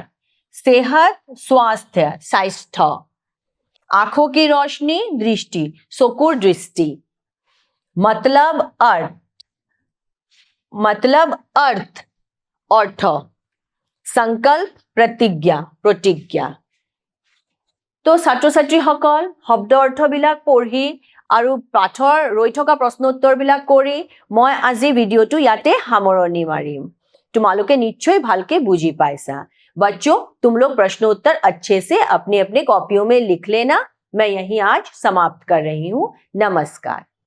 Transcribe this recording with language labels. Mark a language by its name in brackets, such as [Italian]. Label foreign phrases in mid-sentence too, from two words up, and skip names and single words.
[Hindi] सेहत, स्वास्थ्य, स्वास्थ्य। आंखों की रोशनी, दृष्टि, चकुर दृष्टि। मतलब अर्थ, मतलब अर्थ, अर्थ। संकल्प, प्रतिज्ञा, प्रतिज्ञा। [Assamese] तो ছাত্ৰ ছাত্ৰীসকল শব্দ অৰ্থবিলাক পঢ়ি আৰু পাঠৰ ৰৈ থকা প্ৰশ্ন উত্তৰবিলাক কৰি মই আজি ভিডিঅ'টো ইয়াতে সামৰণি মাৰিম। তোমালোকে নিশ্চয় ভালকে বুজি পাইছা। [Hindi] बच्चों, तुम लोग प्रश्न उत्तर अच्छे से अपने अपने कॉपियों में लिख लेना। मैं यहीं आज समाप्त कर रही हूँ। नमस्कार।